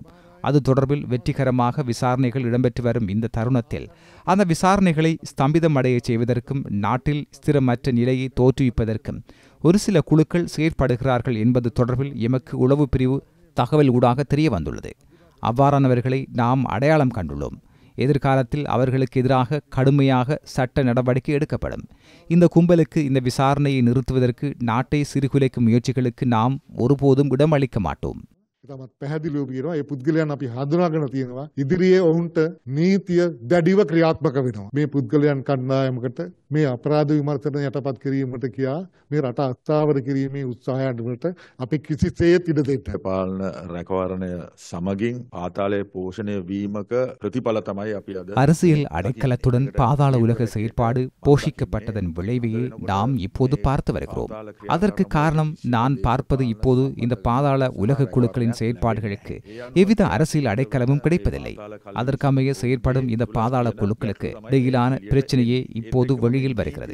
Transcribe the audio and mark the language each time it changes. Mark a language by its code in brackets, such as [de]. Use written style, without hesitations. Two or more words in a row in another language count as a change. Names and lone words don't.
[ta] அது தொடர்பில் வெற்றிகரமாக விசாரணைகள் இடம்பெற்று வரும் இந்த தருணத்தில் அந்த விசாரணைகளை ஸ்தம்பிதமடைய செய்வதற்கும் நாட்டில் ஸ்திரமற்ற நிலையை தோற்றுவிப்பதற்கும் ஒரு சில குழுக்கள் செயற்படுகிறார்கள் என்பது தொடர்பில் எமக்கு உளவு பிரிவு தகவல் ஊடாக தெரிய வந்துள்ளது. அவ்வாறானவர்களை நாம் அடையாளம் கண்டுள்ளோம். எதிர்காலத்தில் அவர்களுக்கு எதிராக கடுமையாக சட்ட நடவடிக்கை எடுக்கப்படும். இந்த கும்பலுக்கு இந்த விசாரணையை நிறுத்துவதற்கு நாட்டை சிறுகுலைக்கும் முயற்சிகளுக்கு நாம் ஒருபோதும் இடமளிக்க மாட்டோம். [si] තමත් පැහැදිලිව කියනවා මේ පුද්ගලයන් අපි හඳුනාගෙන තියෙනවා. ඉදිරියේ ඔවුන්ට නීතිය දැඩිව ක්‍රියාත්මක වෙනවා. මේ පුද්ගලයන් කණ්ඩායමකට මේ අපරාධ විමර්ශන යටපත් කිරීමට කියා මේ රට අස්ථාවර කිරීමේ උත්සාහයන් වලට අපි කිසිසේත් ඉඩ දෙන්න පාලන රැකවරණය සමගින් පාතාලයේ පෝෂණය වීමක ප්‍රතිඵල තමයි අපි අද [ta] அரசியல் அடைக்கலத்துடன் பாதாள உலக செயற்பாடு போஷிக்கப்பட்டதன் விளைவையே நாம் இப்போது பார்த்து வருகிறோம். அதற்கு காரணம் நான் பார்ப்பது இப்போது இந்த பாதாள உலக குழுக்களின் செயற்பாடுகளுக்கு எவ்வித அரசியல் அடைக்கலமும் கிடைப்பதில்லை. அதற்கமைய செயற்படும் இந்த பாதாள குழுக்களுக்கு இடையிலான பிரச்சனையே இப்போது வெளியில் வருகிறது.